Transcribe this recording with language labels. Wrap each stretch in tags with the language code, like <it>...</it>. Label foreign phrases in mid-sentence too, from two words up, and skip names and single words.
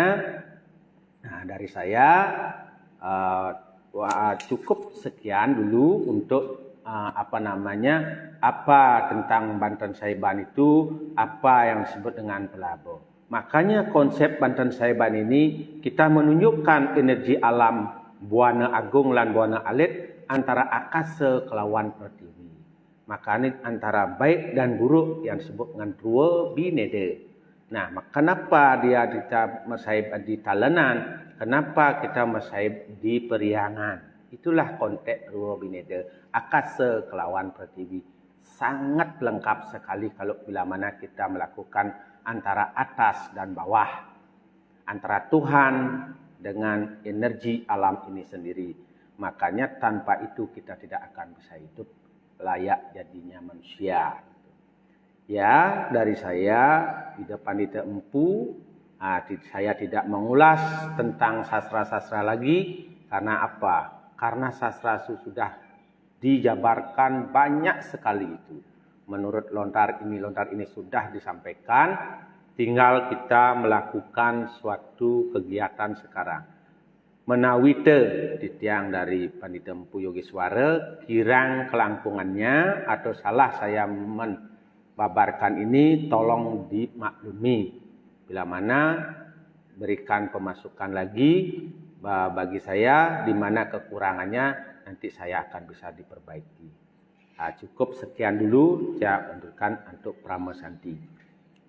<id>Nah, dari saya cukup sekian dulu untuk apa tentang Banten Saiban itu, apa yang disebut dengan pelabo. Makanya konsep Banten Saiban ini kita menunjukkan energi alam</id> <ban>Buana Agung lan Buana Alit</ban> <id>antara</id> <ban>akasa kelawan pertiwi.</ban> <id>Makanya antara baik dan buruk yang disebut dengan dua binede. Nah, kenapa dia mesaib di talenan? Kenapa kita mesaib di Periangan? Itulah konteks dua binede,</id> <ban>akasa kelawan pertiwi.</ban> <id>Sangat lengkap sekali kalau bila mana kita melakukan antara atas dan bawah, antara Tuhan dengan energi alam ini sendiri. Makanya tanpa itu kita tidak akan bisa hidup layak jadinya manusia. Ya, dari saya, Ida Pandita Empu, saya tidak mengulas tentang sastra-sastra lagi. Karena apa? Karena sastra sudah dijabarkan banyak sekali itu. Menurut lontar ini sudah disampaikan. Tinggal kita melakukan suatu kegiatan sekarang.</id> <ban>Menawite titiang</ban> <id>dari Pandita Empu Yogiswara,</id> <ban>kirang kelangkungannya</ban> <id>atau salah saya membabarkan ini tolong dimaklumi. Bila mana berikan pemasukan lagi bagi saya, di mana kekurangannya nanti saya akan bisa diperbaiki. Cukup sekian dulu saya untukkan untuk Prama Santi.</id>